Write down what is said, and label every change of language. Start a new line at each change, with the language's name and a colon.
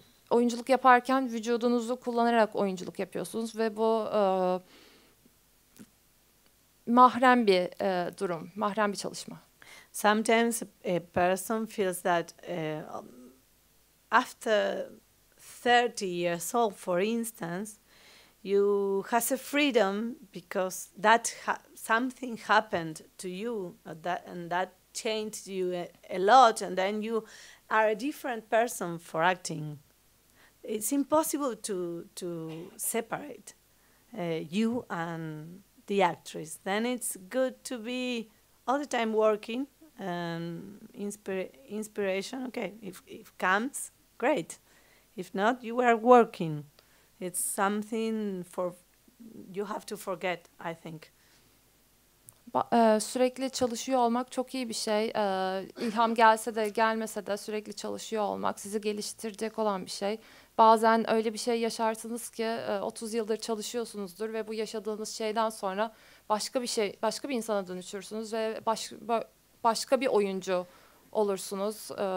Turkish: Oyunculuk yaparken vücudunuzu kullanarak oyunculuk yapıyorsunuz ve bu mahrem bir durum, mahrem bir çalışma.
English: Sometimes a person feels that after 30 years old, for instance, you has a freedom because that something happened to you and that changed you a lot, and then you are a different person for acting. It's impossible to separate you and the actress. Then it's good to be all the time working and inspiration. Okay, if comes, great. If not, you are working. It's something you have to forget, I think.
Turkish: Sürekli çalışıyor olmak çok iyi bir şey. İlham gelse de gelmese de sürekli çalışıyor olmak sizi geliştirecek olan bir şey. Bazen öyle bir şey yaşarsınız ki 30 yıldır çalışıyorsunuzdur ve bu yaşadığınız şeyden sonra başka bir insana dönüşürsünüz ve başka bir oyuncu olursunuz.